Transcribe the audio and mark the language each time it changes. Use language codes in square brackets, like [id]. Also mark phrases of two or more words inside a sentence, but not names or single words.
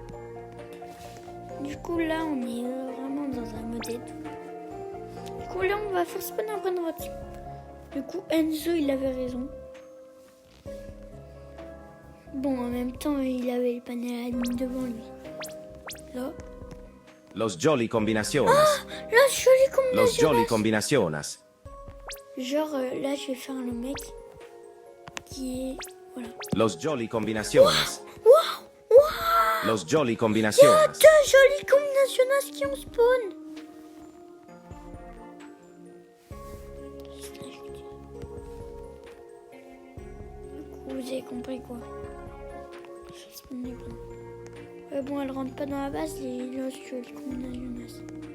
[fr] Du coup là on est vraiment dans un mode et tout. Du coup là on va faire spawn un Brainrot. Du coup Enzo il avait raison. Bon en même temps il avait le panel admin devant lui. Là. Los jolly combinaciones. Los jolly combinaciones. Genre là je vais faire le mec qui est... Voilà. Los jolly combinaciones. Waouh. Los Jolly Il y a Combinaciones. 2 jolies combinations qui ont spawn. Vous avez compris quoi? Je spawn les bras. Bon, elle rentre pas dans la base, les jolies combinations.